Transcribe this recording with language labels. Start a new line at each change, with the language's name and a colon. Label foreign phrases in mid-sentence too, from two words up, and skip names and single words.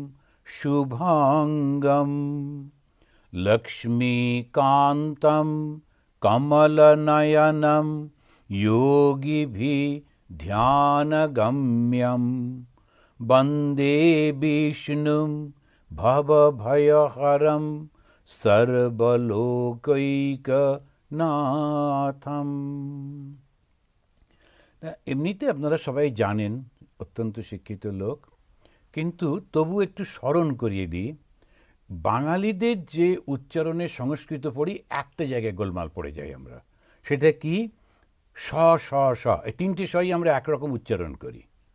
Sanskrit: शुभांगं लक्ष्मीकान्तं कमलनयनं योगिभिः ध्यानगम्यं वन्दे विष्णुं भवभयहरं सर्वलोकैकनाथं।
Bangla: এমনিতে আপনারা সবাই জানেন, অত্যন্ত শিক্ষিত লোক, কিন্তু তবু একটু স্মরণ করিয়ে দিই। বাঙালিদের যে উচ্চারণের সংস্কৃত পড়ি, একটা জায়গায় গোলমাল পড়ে যাই আমরা। সেটা কি? স স স, এই তিনটি সই আমরা একরকম উচ্চারণ করি।